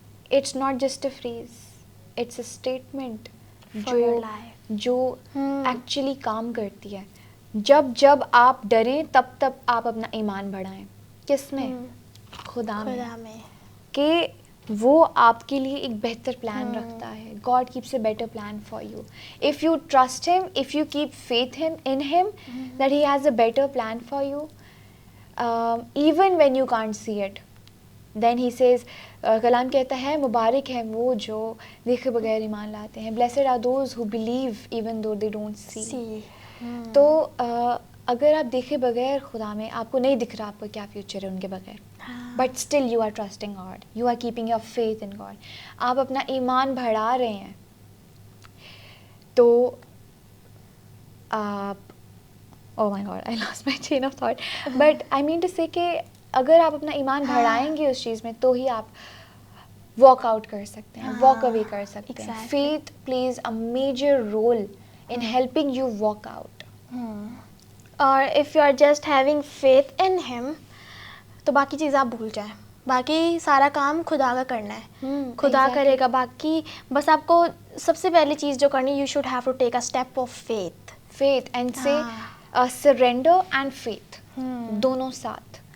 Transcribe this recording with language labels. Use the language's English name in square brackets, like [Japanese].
[English] it's not just a phrase, it's a statement [Urdu] جو actually کام کرتی ہے. جب آپ ڈریں تب آپ اپنا ایمان بڑھائیں. کس میں؟ خدا میں, کہ وہ آپ کے لیے ایک بہتر پلان رکھتا ہے. [English] God keeps a better plan for you. If you trust him, if you keep faith in him, that he has a better plan for you, even when you can't see it. Then he says, [Urdu] کلام کہتا ہے مبارک ہیں وہ جو دیکھے بغیر ایمان لاتے ہیں. [English] Blessed are those who believe even though they don't see. [Urdu] تو اگر آپ دیکھے بغیر خدا میں, آپ کو نہیں دکھ رہا آپ کا کیا فیوچر ہے ان کے بغیر, [English] but still you are trusting God, you are keeping your faith in God, [Urdu] آپ اپنا ایمان بڑھا رہے ہیں, تو آپ, [English] oh my God, I lost my chain of thought. But I mean to say [Urdu] کہ اگر آپ اپنا ایمان بڑھائیں گے اس چیز میں تو ہی آپ واک آؤٹ کر سکتے ہیں, واک اوے کر سکتے ہیں. [English] Faith plays a major role in helping you walk out. [Urdu] اور [English] if you are just having faith in ہم [Urdu] تو باقی چیزیں آپ بھول جائیں, باقی سارا کام خدا کا کرنا ہے, خدا کرے گا باقی. بس آپ کو سب سے پہلی چیز جو کرنی, [English] You should have to take a step of faith. Faith and سے surrender and faith [Urdu] دونوں ساتھ.